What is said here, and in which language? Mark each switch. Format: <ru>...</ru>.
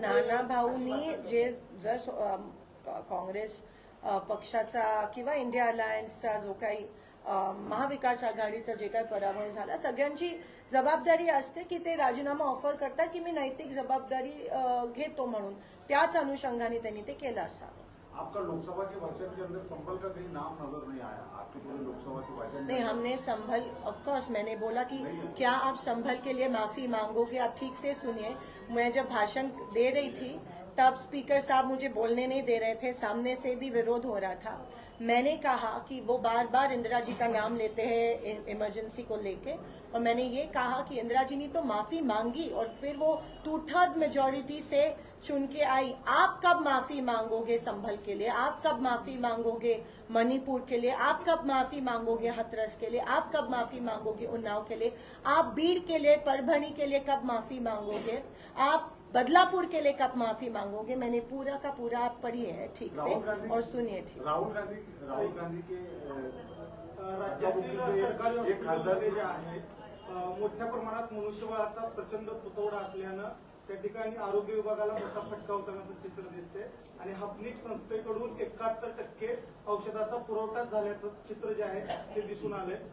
<mr>नाना भाऊंनी जर काँग्रेस पक्षाचा किंवा इंडिया अलायन्सचा जो काही महाविकास आघाडीचा जे काही पराभव झाला, सगळ्यांची जबाबदारी असते की ते राजीनामा ऑफर करतात की मी नैतिक जबाबदारी घेतो म्हणून. त्याच अनुषंगाने त्यांनी ते केलं असावं.</mr> <hi>आपका लोकसभा के वर्षन के अंदर संभल का कहीं नाम नजर नहीं आया आपके पूरे लोकसभा के वर्षन नहीं, हमने संभल, ऑफ कोर्स मैंने बोला कि क्या आप संभल के लिए माफी मांगोगे? आप ठीक से सुनिए. मैं जब भाषण दे रही थी तब स्पीकर साहब मुझे बोलने नहीं दे रहे थे, सामने से भी विरोध हो रहा था. मैंने कहा कि वो बार बार इंदिरा जी का नाम लेते हैं इमरजेंसी को लेके, और मैंने ये कहा कि इंदिरा जी ने तो माफी मांगी और फिर वो 2/3 मेजोरिटी से चुन के आई, आप कब माफी मांगोगे संभल के लिए, आप कब माफी मांगोगे मणिपुर के लिए, आप कब माफी मांगोगे हाथरस के लिए, आप कब माफी मांगोगे उन्नाव के लिए, आप बीड़ के लिए, परभणी के लिए कब माफी मांगोगे, आप बदलापुर के लिए कब माफी मांगोगे। मैंने पूरा का पूरा आप पढ़िए है ठीक से और सुनिए ठीक से। राहुल गांधी के</hi> <mr>राज्यातील सरकारी एक खासदार जे आहे मोठ्या प्रमाणात मनुष्यबळाचा प्रचंड तुटवडा असल्यानं त्या ठिकाणी आरोग्य विभागाला मोठा फटका होतानाचं चित्र दिसते आणि हापनिक संस्थेकडून 71% औषधाचा पुरवठा झाल्याचं चित्र जे आहे ते दिसून आले।</mr>